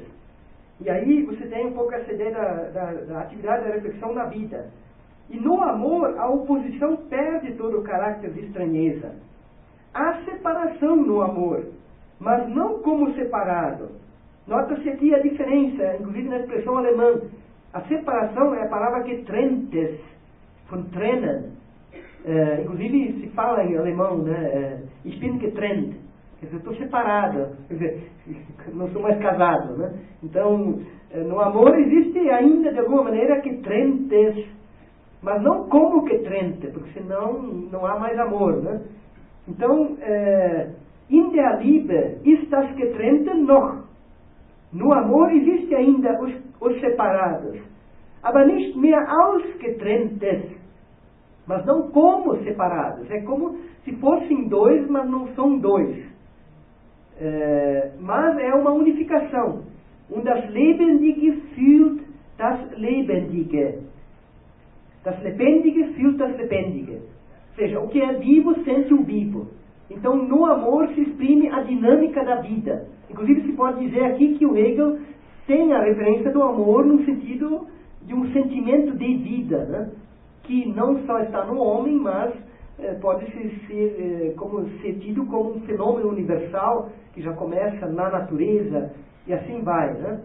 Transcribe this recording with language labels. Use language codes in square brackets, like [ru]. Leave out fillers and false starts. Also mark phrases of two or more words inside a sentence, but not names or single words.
[pt] E aí você tem um pouco essa ideia da atividade da reflexão na vida. E no amor, a oposição perde todo o caráter de estranheza. Há separação no amor, mas não como separado. Nota-se aqui a diferença, inclusive na expressão alemã. A separação é a palavra que trenntes, [de] von trennen. [pt] Inclusive se fala em alemão, né? [de] Ich bin getrennt. [pt] Quer dizer, eu estou separado. Quer dizer, não sou mais casado, né? Então, no amor existe ainda, de alguma maneira, que trenntes. Mas não como que trennte, porque senão não há mais amor, né? Então, [de] in der Liebe ist das Getrennte noch. [pt] No amor existe ainda os separados. [de] Aber nicht mehr als Getrenntes. [pt] Mas não como separados. É como se fossem dois, mas não são dois. Mas é uma unificação. [de] Und das Lebendige fühlt das Lebendige. Das Lebendige fühlt das Lebendige. [pt] Ou seja, o que é vivo sente o vivo. Então, no amor se exprime a dinâmica da vida. Inclusive, se pode dizer aqui que o Hegel tem a referência do amor no sentido de um sentimento de vida, né? Que não só está no homem, mas pode ser tido como um fenômeno universal que já começa na natureza e assim vai, né?